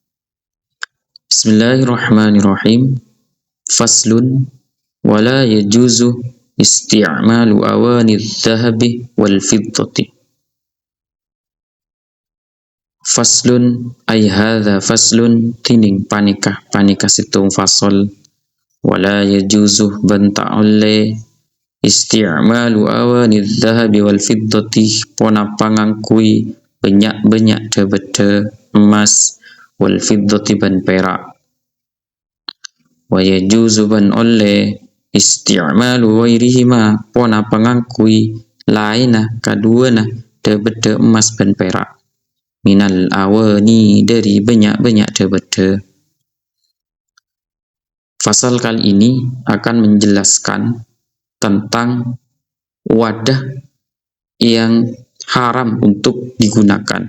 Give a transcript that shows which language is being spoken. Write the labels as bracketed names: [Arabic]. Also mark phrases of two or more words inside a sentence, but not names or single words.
[Arabic] بسم الله الرحمن الرحيم. فصل ولا يجوز استعمال أواني الذهب والفضة. فصل أي هذا فصل [Javanese] tining panika situng fasol [Arabic] ولا يجوز [Madurese] banta'ulle [Arabic] استعمال أواني الذهب والفضة [Madurese] pona pangangkui banyak debete emas [Arabic] والفضة [Madurese] ban perak [Arabic] ويجوز [Madurese] ban olle [Arabic] استعمال غيرهما [Madurese] pona pangangkui laina kaduana debete emas ban perak [Arabic] من الأواني [Madurese] dari banyak debete. [Indonesian] Fasal kali ini akan menjelaskan tentang wadah yang haram untuk digunakan.